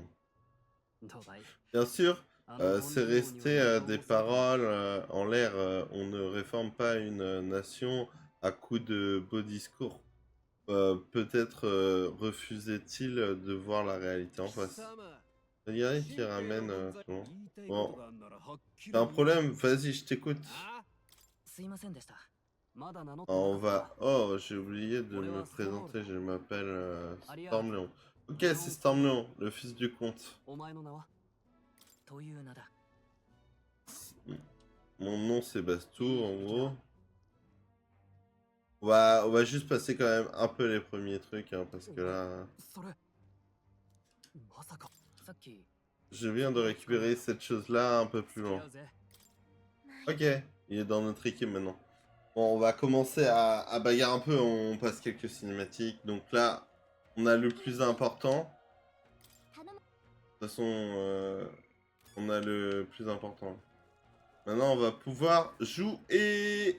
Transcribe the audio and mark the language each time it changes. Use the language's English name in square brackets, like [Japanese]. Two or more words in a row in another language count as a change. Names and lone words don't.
[French] Bien sûr, c'est resté des paroles en l'air. On ne réforme pas une nation à coups de beaux discours. Peut-être refusait-il de voir la réalité en face. Regardez qui ramène souvent. Bon, t'as un problème? Vas-y, je t'écoute. [Japanese] すいませんでしたまだ名乗って [French] On [Japanese] なかった [French] va... Oh, j'ai oublié de me présenter, je m'appelle Stormlion. Ok, c'est Stormlion, le fils du comte. [Japanese] お前の名はという名だ [French] Mon nom c'est Bastou, en gros. On va juste passer quand même un peu les premiers trucs, hein, parce que là... [Japanese] それまさかさっき [French] Je viens de récupérer cette chose-là un peu plus [Japanese] 付き合 [French] loin. [Japanese] うぜ [French] Ok, il est dans notre équipe maintenant. Bon, on va commencer à bagarre un peu, on passe quelques cinématiques. Donc là, on a le plus important. De [Japanese] 頼む [French] toute façon, on a le plus important. Maintenant, on va pouvoir jouer.